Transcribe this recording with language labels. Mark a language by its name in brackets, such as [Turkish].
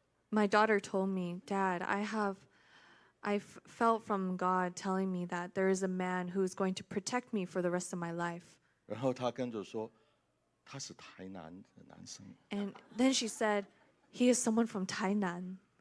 [English] My daughter told me, Dad, I felt from God telling me that there is a man who is going to protect me for the rest of my life. [Chinese] 然后他跟着说，他是台南的男生。 [English] And then she said, he is someone from Tainan.